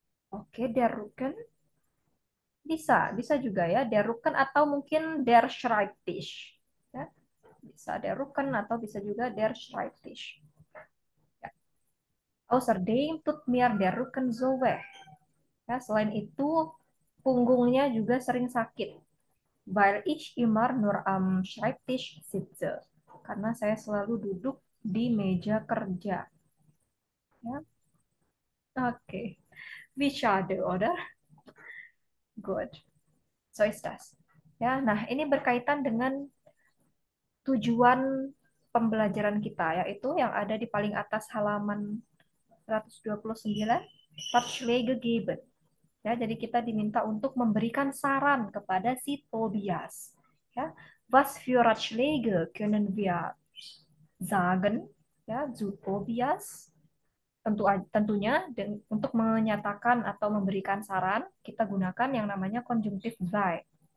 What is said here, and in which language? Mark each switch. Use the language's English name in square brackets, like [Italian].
[Indonesian] Oke, der Rücken bisa juga ya, der Rücken atau mungkin der Schreibtisch. Ya, bisa der Rücken atau bisa juga der Schreibtisch. Ya. [German] Außerdem tut mir der Rücken so weh. [Indonesian] Ya, selain itu, punggungnya juga sering sakit. [German] Weil ich immer nur am Schreibtisch sitze. [Indonesian] Karena saya selalu duduk di meja kerja. [German] Ya, oke. Wie schade, oder? Good. So ist das. [Indonesian] Ya, nah ini berkaitan dengan tujuan pembelajaran kita, yaitu yang ada di paling atas halaman 129, [German] Ratschläge geben. [Indonesian] Ya, jadi kita diminta untuk memberikan saran kepada si Tobias. [German] Ya, was für Ratschläge können wir sagen? Ya, zu Tobias. [Indonesian] Tentunya untuk menyatakan atau memberikan saran, kita gunakan yang namanya konjungtif sei.